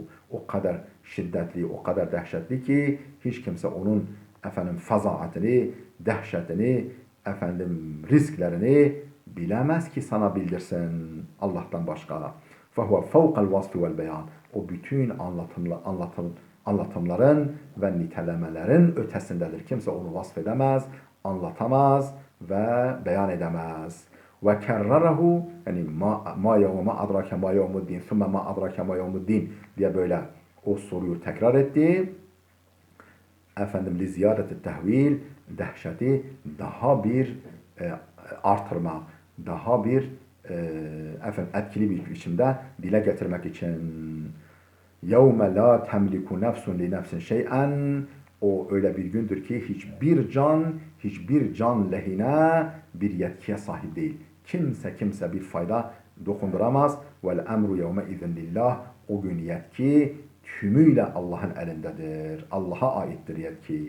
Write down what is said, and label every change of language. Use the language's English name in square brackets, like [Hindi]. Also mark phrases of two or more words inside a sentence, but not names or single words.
[Turkish] O kadar şiddetli, o kadar dehşetli ki hiç kimse onun efendim fazaatini, dehşetini, efendim risklerini bilemez ki sana bildirsin Allah'tan başka. [Arabic] فهو فوق الوصف والبيان. [Turkish] O bütün anlatımların ve nitelemelerin ötesindedir. Kimse onu vasfedemez, anlatamaz ve beyan edemez. [Arabic] وكرره, [Turkish] yani [Arabic] ما أدراك ما يوم الدين ثم ما أدراك ما يوم الدين [Turkish] diye böyle o soruyu tekrar etti. efendim [Arabic] لزيادة التهويل, [Turkish] dehşeti daha bir artırmak, daha bir efendim etkili bir biçimde dile getirmek için. [Arabic] يَوْمَ لَا تَمْلِكُ نَفْسٌ لِنَفْسٍ شَيْئًا. [Turkish] O öyle bir gündür ki hiçbir can lehine bir yetkiye sahip değil. Kimse bir fayda dokunduramaz. [Arabic] والأمر يومئذ لله. [Turkish] O gün yetki tümüyle Allah'ın elindedir. Allah'a aittir yetki.